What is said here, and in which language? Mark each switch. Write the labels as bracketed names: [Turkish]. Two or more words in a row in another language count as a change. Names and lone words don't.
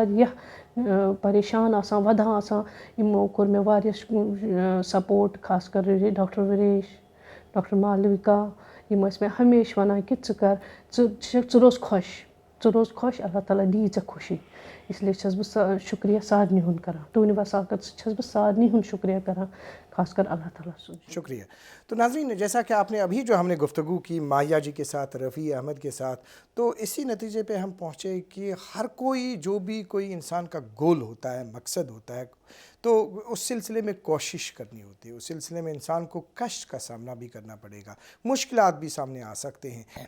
[Kashmiri] واریاہ پریشان آسان ودان آسان یِمو کوٚر مےٚ واریاہ سپوٹ خاص کر ڈاکٹر وریش ڈاکٹر مالوِکا یِم ٲسۍ مےٚ ہمیشہِ وَنان کہِ ژٕ روز خۄش اللہ تعالیٰ دِیی ژےٚ خوشی اسلیے چھَس بہٕ شُکریہ سارنٕے ہُنٛد کران تُہنٛدِ وساقت سۭتۍ چھَس بہٕ سارنٕے ہُنٛد شُکریہ کران خاص کر اللہ تعالیٰ سُنٛد شکریہ. [Urdu] تو ناظرین جیسا کہ آپ نے ابھی جو ہم نے گفتگو کی ماہیہ جی کے ساتھ رفیع احمد کے ساتھ تو اسی نتیجے پہ ہم پہنچے کہ ہر کوئی جو بھی کوئی انسان کا گول ہوتا ہے مقصد ہوتا ہے تو اس سلسلے میں کوشش کرنی ہوتی ہے اس سلسلے میں انسان کو کشٹ کا سامنا بھی کرنا پڑے گا مشکلات بھی سامنے آ سکتے ہیں